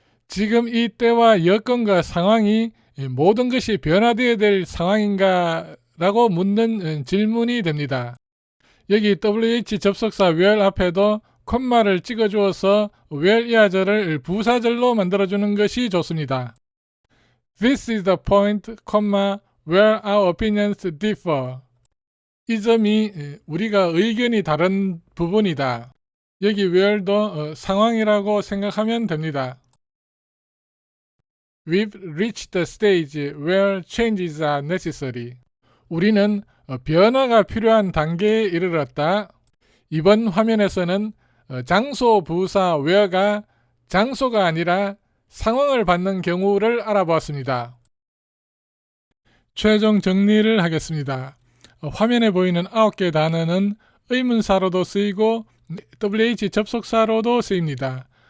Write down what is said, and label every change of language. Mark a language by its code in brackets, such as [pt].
[ko] 지금 이 때와 여건과 상황이 모든 것이 변화되어야 될 상황인가? 라고 묻는 질문이 됩니다. 여기 WH 접속사 where 앞에도 콤마를 찍어주어서 where이하절을 부사절로 만들어주는 것이 좋습니다. [en] This is the point, where our opinions differ. [ko] 이 점이 우리가 의견이 다른 부분이다. 여기 where도 상황이라고 생각하면 됩니다. [en] We've reached the stage where changes are necessary. [ko] 우리는 변화가 필요한 단계에 이르렀다. 이번 화면에서는 장소 부사 where가 장소가 아니라 상황을 받는 경우를 알아보았습니다. 최종 정리를 하겠습니다. 화면에 보이는 9개 단어는 의문사로도 쓰이고 WH 접속사로도 쓰입니다.